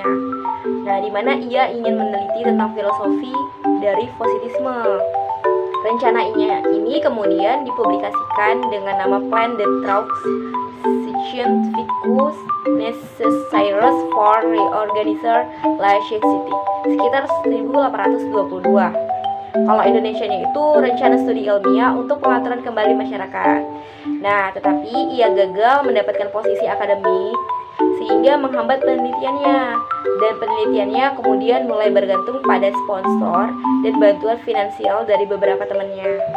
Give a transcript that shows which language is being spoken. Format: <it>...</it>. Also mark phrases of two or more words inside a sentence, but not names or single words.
<id>Nah, di mana ia ingin meneliti tentang filosofi dari positisme. Rencananya ini kemudian dipublikasikan dengan nama Plan de Travaux Scientifiques Nécessaires pour réorganiser la société, sekitar 1822. Kalau Indonesianya itu rencana studi ilmiah untuk pengaturan kembali masyarakat. Nah, tetapi ia gagal mendapatkan posisi akademik sehingga menghambat penelitiannya. Dan penelitiannya kemudian mulai bergantung pada sponsor dan bantuan finansial dari beberapa temannya.</id>